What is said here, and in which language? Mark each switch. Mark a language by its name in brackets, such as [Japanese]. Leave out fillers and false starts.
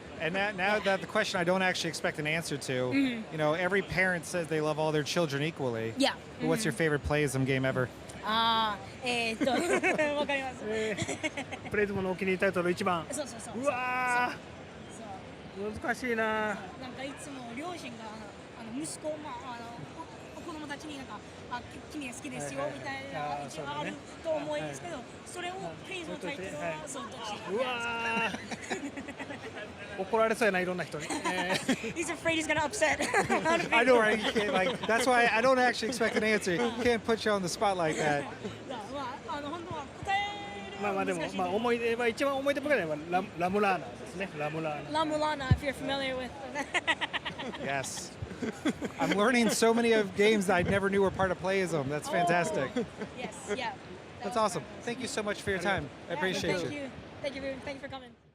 [English] And now that the question I don't actually expect an answer to, you know, every parent says they love all their children equally. Yeah. But what's your favorite Playism game ever? [Japanese] わかります。プレイズムのお気に入りタイトル1番。そうそうそう。うわそうー、難しいな。なんかいつも両親が息子子供たちになんか君が好きですよみたいな一応あると思うんですけど、それをプレイズのタイトルはそうどっち？うわー、怒られそうやな、いろんな人に。 [English] He's afraid he's gonna upset. I know, right? You can't, like, that's why I don't actually expect an answer. Can't put you on the spot like that. [Japanese] 本当は答えるまあでも難しい。思い出は一番思い出深いのはラムラーナですね。ラムラーナ。 [English] ラムラーナ if you're familiar with. Yes. I'm learning so many of games that I never knew were part of Playism. That's fantastic. Yes, yeah. That's awesome. Thank you so much for your time. I appreciate Thank you. you. Thank you for coming.